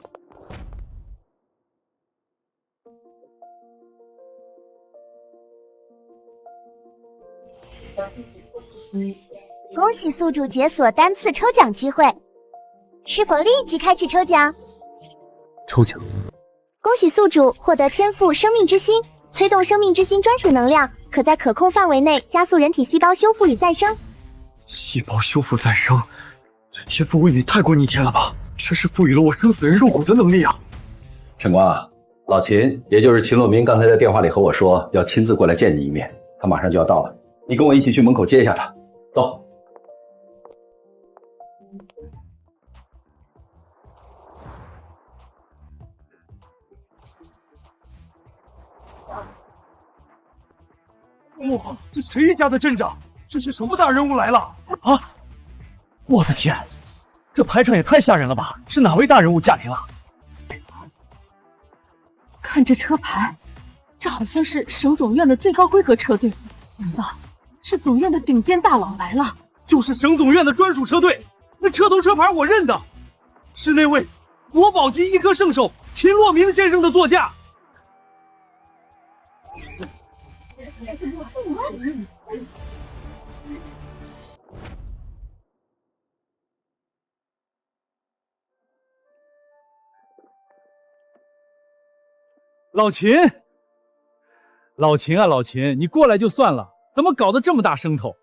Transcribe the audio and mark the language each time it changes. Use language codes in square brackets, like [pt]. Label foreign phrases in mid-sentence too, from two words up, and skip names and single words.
[zh] 恭喜宿主解鎖單次抽獎機會，是否立即開啟抽獎？抽獎。恭喜宿主獲得天賦生命之心，催動生命之心專屬能量，可在可控範圍內加速人體細胞修復與再生。細胞修復再生，這天賦未免太過逆天了吧？這是賦予了我生死人肉骨的能力啊！晨光啊，老秦，也就是秦洛明，剛才在電話裡和我說要親自過來見你一面，他馬上就要到了，你跟我一起去門口接一下他。走。哇，這誰家的鎮長？這是什麼大人物來了啊！我的天，這排場也太嚇人了吧！是哪位大人物駕臨了？看這車牌，這好像是省總院的最高規格車隊，難道是總院的頂尖大佬來了？就是省總院的專屬車隊，那車頭車牌我認得，是那位國寶級醫科聖手秦洛明先生的座駕。老秦，老秦啊，老秦，你過來就算了，怎麼搞得這麼大聲頭？